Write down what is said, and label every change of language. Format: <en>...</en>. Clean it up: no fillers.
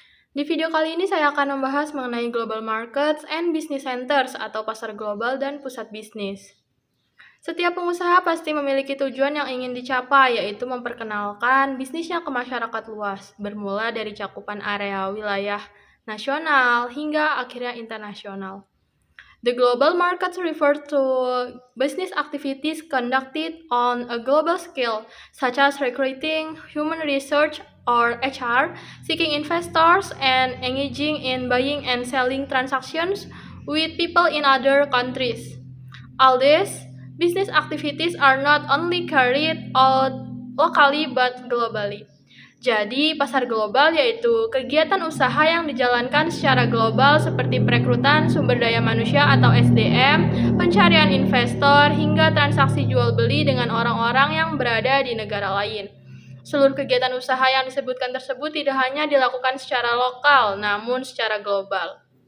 <id>Di video kali ini saya akan membahas mengenai Global Markets and Business Centers atau pasar global dan pusat bisnis. Setiap pengusaha pasti memiliki tujuan yang ingin dicapai, yaitu memperkenalkan bisnisnya ke masyarakat luas, bermula dari cakupan area wilayah nasional hingga akhirnya internasional.</id> <en>The global markets refer to business activities conducted on a global scale, such as recruiting, human research, or HR, seeking investors, and engaging in buying and selling transactions with people in other countries. All these business activities are not only carried out locally but globally.</en> <id>Jadi, pasar global yaitu kegiatan usaha yang dijalankan secara global seperti perekrutan sumber daya manusia atau SDM, pencarian investor, hingga transaksi jual beli dengan orang-orang yang berada di negara lain. Seluruh kegiatan usaha yang disebutkan tersebut tidak hanya dilakukan secara lokal, namun secara global.</id>